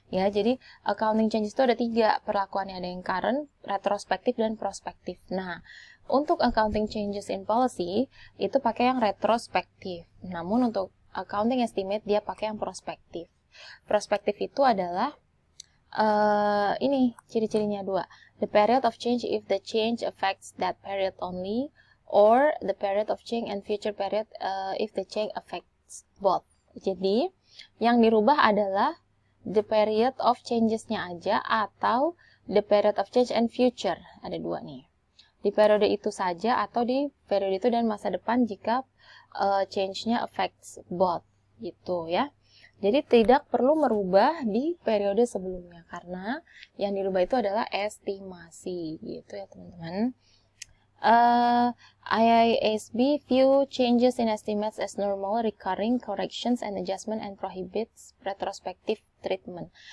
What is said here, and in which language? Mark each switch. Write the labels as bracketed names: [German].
[Indonesian] Ya, jadi accounting changes itu ada 3 perlakuannya. Ada yang current, retrospektif, dan prospektif. Nah, untuk accounting changes in policy, itu pakai yang retrospektif. Namun untuk accounting estimate, dia pakai yang prospektif. Prospektif itu adalah ini ciri-cirinya 2. [English] The period of change if the change affects that period only, or the period of change and future period if the change affects both. [Indonesian] Jadi yang dirubah adalah [English] the period of changes-nya aja, atau the period of change and future. [Indonesian] Ada 2 nih. Di periode itu saja atau di periode itu dan masa depan jika change-nya affects both gitu ya. Jadi tidak perlu merubah di periode sebelumnya, karena yang dirubah itu adalah estimasi gitu ya teman-teman. [English] IASB view changes in estimates as normal, recurring corrections and adjustment and prohibits retrospective treatment.